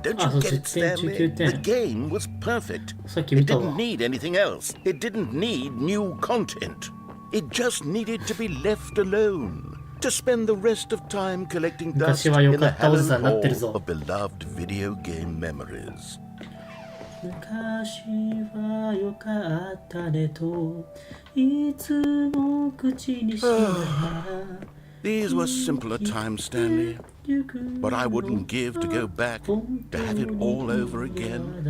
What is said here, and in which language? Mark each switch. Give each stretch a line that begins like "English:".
English: Don't you get it, Stanley? The game was perfect. It didn't need anything else. It didn't need new content. It just needed to be left alone.To spend the rest of time collecting dust in the hallowed hall of beloved video game memories.
Japanese: 昔は良かったねといつも口にしながら
English: These were simpler times, Stanley. But I wouldn't give to go back to have it all over again.